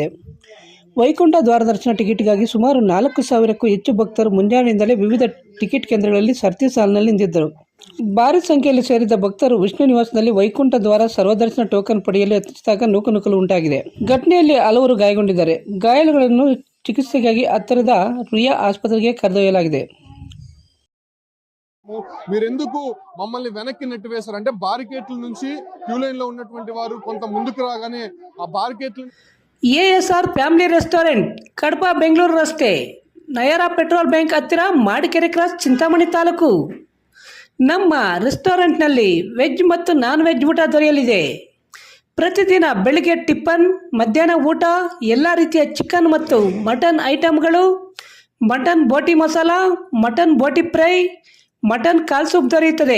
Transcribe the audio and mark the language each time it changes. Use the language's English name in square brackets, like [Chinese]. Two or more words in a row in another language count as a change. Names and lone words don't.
[Kannada] ವೈಕುಂಠ ದ್ವಾರ ದರ್ಶನ ಟಿಕೆಟ್ಗಾಗಿ ಸುಮಾರು 4,000ಕ್ಕೂ ಹೆಚ್ಚು ಭಕ್ತರು ಮುಂಜಾನೆಯಿಂದಲೇ ವಿವಿಧ ಟಿಕೆಟ್ ಕೇಂದ್ರಗಳಲ್ಲಿ ಸರತಿ ಸಾಲಿನಲ್ಲಿ ನಿಂತಿದ್ದರು. ಭಾರಿ ಸಂಖ್ಯೆಯಲ್ಲಿ ಸೇರಿದ್ದ ಭಕ್ತರು ವಿಷ್ಣು ನಿವಾಸದಲ್ಲಿ ವೈಕುಂಠ ದ್ವಾರ ಸರ್ವದರ್ಶನ ಟೋಕನ್ ಪಡೆಯಲು ಯತ್ನಿಸಿದಾಗ ನೂಕುನುಗ್ಗಲು ಉಂಟಾಗಿದೆ. ಘಟನೆಯಲ್ಲಿ ಹಲವರು ಗಾಯಗೊಂಡಿದ್ದಾರೆ. ಗಾಯಾಳುಗಳನ್ನು ಚಿಕಿತ್ಸೆಗಾಗಿ ಹತ್ತಿರದ ರುಯಾ ಆಸ್ಪತ್ರೆಗೆ కరెదొయ్యలాಗಿದೆ. [Telugu] మీరెందుకు మమ్మల్ని వెనక్కి నెట్టివేశారు అంటే బారికేట్ల నుంచి క్యూ లైన్ లో ఉన్నటువంటి వారు కొంత ముందుకు రాగానే ఆ బారికేట్లు [Kannada] ఏఎస్ఆర్ ఫ్యామిలీ ರೆಸ್ಟೋರೆಂಟ್ ಕಡಪ ಬೆಂಗಳೂರು ರಸ್ತೆ ನಯರಾ ಪೆಟ್ರೋಲ್ ಬ್ಯಾಂಕ್ ಹತ್ತಿರ ಮಾಡಿಕೆರೆ ಕ್ರಾಸ್ ಚಿಂತಾಮಣಿ ತಾಲೂಕು. ನಮ್ಮ ರೆಸ್ಟೋರೆಂಟ್ನಲ್ಲಿ ವೆಜ್ ಮತ್ತು [English] non veg [Kannada] ಊಟ ದೊರೆಯಲಿದೆ. ಪ್ರತಿದಿನ ಬೆಳಿಗ್ಗೆ ಟಿಫನ್, ಮಧ್ಯಾಹ್ನ ಊಟ, ಎಲ್ಲ ರೀತಿಯ ಚಿಕನ್ ಮತ್ತು ಮಟನ್ ಐಟಮ್ಗಳು, ಮಟನ್ ಬೋಟಿ ಮಸಾಲ, ಮಟನ್ ಬೋಟಿ ಫ್ರೈ, ಮಟನ್ ಕಾಲ್ ಸೂಪ್ ದೊರೆಯುತ್ತದೆ.